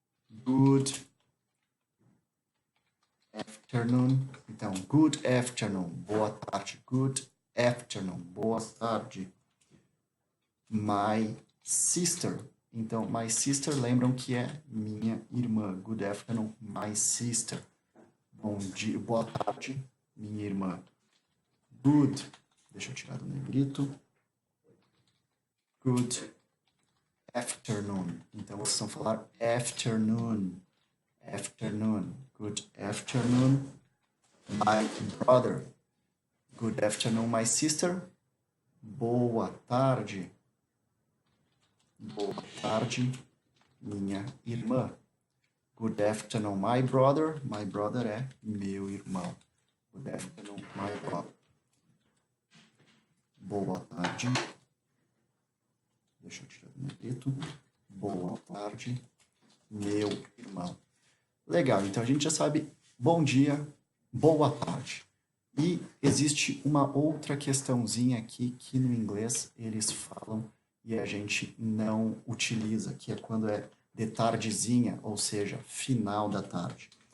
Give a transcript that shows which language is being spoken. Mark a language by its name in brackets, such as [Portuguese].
[English] Good afternoon. Então, good afternoon. [Portuguese] Boa tarde. [English] Good afternoon. [Portuguese] Boa tarde. [English] My sister. [Portuguese] Então, my sister, lembram que é minha irmã. [English] Good afternoon, my sister. [Portuguese] Bom dia, boa tarde, minha irmã. [English] Good. [Portuguese] Deixa eu tirar do negrito. [English] Good afternoon. [Portuguese] Então, vocês vão falar afternoon. [English] Afternoon. Good afternoon, my brother. Good afternoon, my sister. [Portuguese] Boa tarde. Boa tarde, minha irmã. [English] Good afternoon, my brother. My brother [Portuguese] é meu irmão. [English] Good afternoon, my brother. [Portuguese] Boa tarde. Deixa eu tirar do negrito. Boa tarde, meu irmão. Legal, então a gente já sabe bom dia, boa tarde. E existe uma outra questãozinha aqui que no inglês eles falam e a gente não utiliza, que é quando é de tardezinha, ou seja, final da tarde.